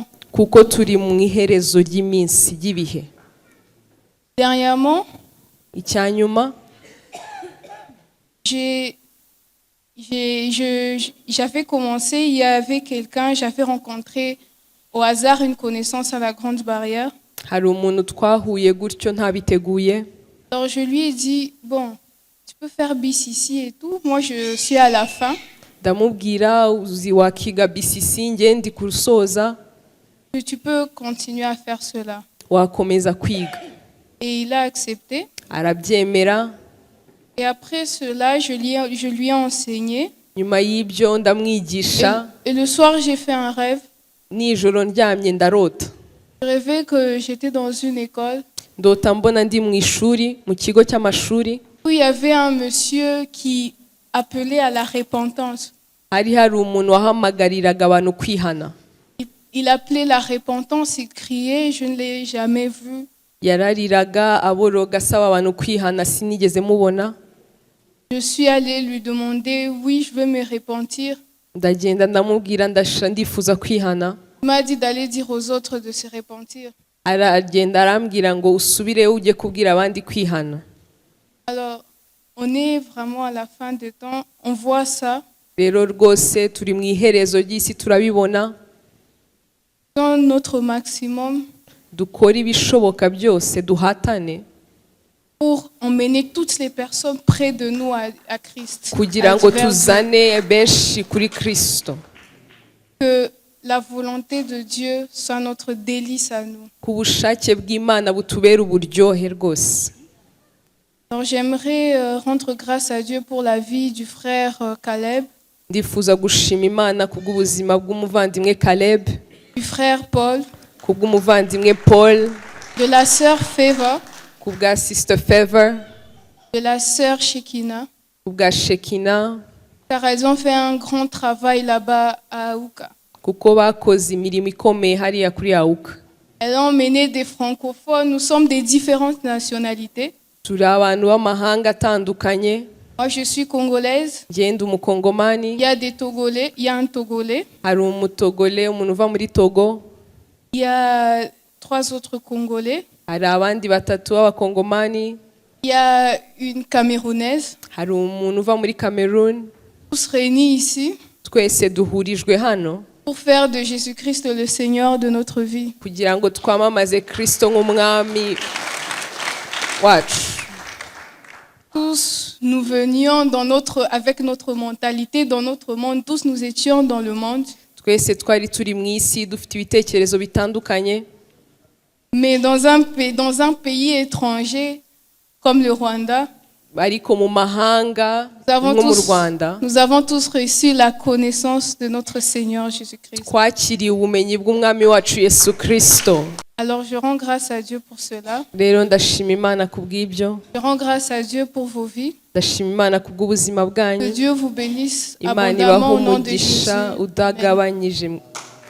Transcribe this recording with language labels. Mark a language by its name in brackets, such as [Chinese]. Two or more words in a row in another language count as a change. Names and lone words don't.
[Kinyarwanda] kuko turi mu iherezo ry'iminsi ry'ibihe. [French] Dernièrement, [Kinyarwanda] Icyanyuma, [French] j'avais commencé, il y avait quelqu'un, j'avais rencontré au hasard une connaissance à la Grande Barrière. [Kinyarwanda] hari umuntu twahuye gutyo ntabiteguye. [French] Alors je lui ai dit, bon, tu peux faire BCC et tout. Moi, je suis à la fin. [Kinyarwanda] Ndamubwira uzi wakiga BCC njye ndi kurusoza, [French] Tu peux continuer à faire cela. [Kinyarwanda] wakomeza kwiga. [French] Et il a accepté. [Kinyarwanda] Arabyemera. [French] Et après cela, je lui ai enseigné. [Kinyarwanda] Nyuma y'ibyo ndamwigisha, [French] Et le soir, j'ai fait un rêve. [Kinyarwanda] nijoro ndyamye ndarota. [French] Je rêvais que j'étais dans une école [Kinyarwanda] Ndota mbona ndi mu ishuri, mu kigo cy'amashuri, [French] où il y avait un monsieur qui appelait à la repentance. [Kinyarwanda] hari umuntu wahamagariraga abantu kwihana. [French] Il appelait la repentance, il criait, je ne l'ai jamais vu. [Kinyarwanda] Yarariraga aboroga asaba abantu kwihana, sinigeze mubona. [French] Je suis allée lui demander, oui, je veux me repentir. [Kinyarwanda] Ndagenda ndamubwira ndifuza kwihana. [French] Il m'a dit d'aller dire aux autres de se repentir. [Kinyarwanda] Aragenda arambwira ngo usubire ujye kubwira abandi kwihana. [French] Alors, on est vraiment à la fin des temps, on voit ça. [Kinyarwanda] Rero rwose turi mu iherezo ry'isi turabibona. [French] Dans notre maximum, [Kinyarwanda] Dukora ibishoboka byose duhatane. [French] pour emmener toutes les personnes près de nous à Christ. [Kinyarwanda] kugira [French] à [Kinyarwanda] ngo [French] divers [Kinyarwanda] tuzane benshi kuri Kristo, [French] que la volonté de Dieu soit notre délice à nous. [Kinyarwanda] ku bushake bw'Imana butubera uburyohe rwose. [French] Alors j'aimerais rendre grâce à Dieu pour la vie du frère Caleb, [Kinyarwanda] Ndifuza gushima Imana kubw'ubuzima bw'umuvandimwe Caleb, [French] du frère Paul, [Kinyarwanda] kubw'umuvandimwe Paul, [French] de la sœur Feva, [Kinyarwanda] kubwa Sister Favor, [French] de la sœur Shekina, [Kinyarwanda] kubwa Shekina, [French] car elles ont fait un grand travail là-bas à Aouka. [Kinyarwanda] kuko bakoze imirimo ikomeye hariya kuri Auka. [French] Elles ont emmené des francophones, nous sommes des différentes nationalités. [Kinyarwanda] Turi abantu b'amahanga atandukanye. [French] Moi je suis congolaise, [Kinyarwanda] Ngenda [French] il [Kinyarwanda] umukongomani, [French] y a des Togolais, il y a un Togolais, [Kinyarwanda] hari umutogole, umuntu uva muri Togo, [French] il y a 3 autres Congolais, [Kinyarwanda] hari abandi batatu b'abakongomani, [French] il y a une Camerounaise, [Kinyarwanda] hari umuntu uva muri Cameroon. [French] tous réunis ici [Kinyarwanda] Twese duhurijwe hano [French] pour faire de Jésus-Christ le Seigneur de notre vie. [Kinyarwanda] kugira ngo twamamaze Kristo nk'umwami wacu. [French] Tous nous venions avec notre mentalité, dans notre monde, tous nous étions dans le monde, [Kinyarwanda] Twese twari turi mu isi dufite ibitekerezo bitandukanye, [French] mais dans un pays étranger comme le Rwanda, [Kinyarwanda] ariko mu mahanga [French] nous [Kinyarwanda] nko mu Rwanda [French] nous avons tous reçu la connaissance de notre Seigneur Jésus-Christ. [Kinyarwanda] twakiriye ubumenyi bw'umwami wacu Yesu Kristo. [French] Alors je rends grâce à Dieu pour cela. [Kinyarwanda] Rero ndashima Imana kubw'ibyo, [French] Je rends grâce à Dieu pour vos vies. [Kinyarwanda] ndashima Imana kubw'ubuzima [French] Que [Kinyarwanda] bwanyu. [French] Dieu vous bénisse [Kinyarwanda] Imana ibahe [French] abondamment au nom de Jésus. [Kinyarwanda] umugisha udagabanyije